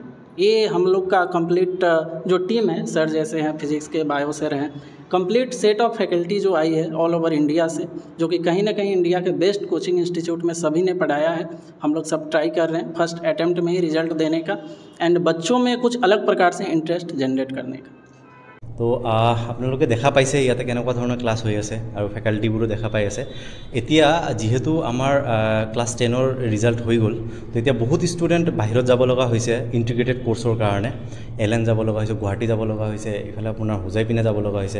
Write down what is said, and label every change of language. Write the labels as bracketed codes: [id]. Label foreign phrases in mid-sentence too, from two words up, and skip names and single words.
[hi] ये हम लोग का कंप्लीट जो टीम है, सर जैसे हैं फिजिक्स के, बायो सर हैं, [en] complete set of faculty [hi] जो आई है [en] all over India [hi] से, जो कि कहीं ना कहीं इंडिया के बेस्ट [en] coaching institute [hi] में सभी ने पढ़ाया है। हम लोग सब ट्राई कर रहे हैं [en] first attempt [hi] में ही रिजल्ट देने का एंड बच्चों में कुछ अलग प्रकार से [en] interest generate [hi] करने का। [as] তো আপোনালোকে দেখা পাইছে ইয়াতে কেনেকুৱা ধৰণৰ ক্লাছ হৈ আছে আৰু ফেকাল্টিবোৰো দেখা পাই আছে। এতিয়া যিহেতু আমাৰ ক্লাছ 10ৰ ৰিজাল্ট হৈ গ'ল, তো এতিয়া বহুত ষ্টুডেণ্ট বাহিৰত যাব লগা হৈছে [en] integrated courseৰ [as] কাৰণে। LN যাব লগা হৈছে, গুৱাহাটী যাব লগা হৈছে, ইফালে আপোনাৰ হোজাই পিনে যাব লগা হৈছে।